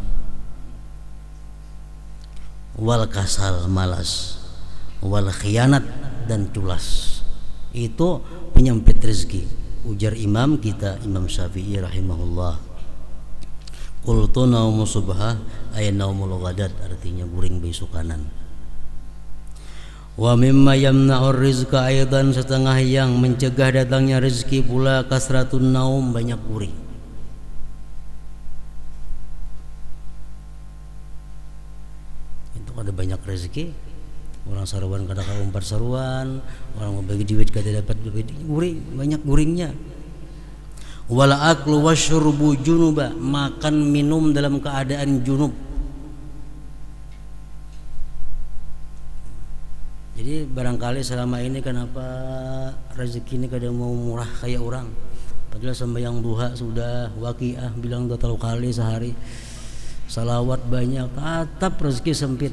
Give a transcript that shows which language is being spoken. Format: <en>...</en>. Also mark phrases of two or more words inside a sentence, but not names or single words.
<ar>والكسل, malas. والخيانة,</ar> <bjn>dan culas, itu penyempit rezeki. Ujar imam kita, Imam Syafi'i rahimahullah,</bjn> <ar>قلت نوم الصبح أي نوم الغداة,</ar> <bjn>artinya guring besok kanan.</bjn> <ar>ومما يمنع الرزق أيضا,</ar> <bjn>setengah yang mencegah datangnya rezeki pula</bjn> <ar>كثرة النوم,</ar> <bjn>banyak guring. Itu ada banyak rezeki, orang saruan kada kaumpat saruan, orang mau bagi duit kada dapat duit, guring, banyak guringnya.</bjn> <ar>ولا أكل والشرب جنبا,</ar> <bjn>makan minum dalam keadaan junub. Jadi barangkali selama ini kenapa rezeki ini kadang mau murah kayak orang, padahal sembahyang duha sudah, waqiah bilang 2 kali sehari, salawat banyak, tetap rezeki sempit.</bjn>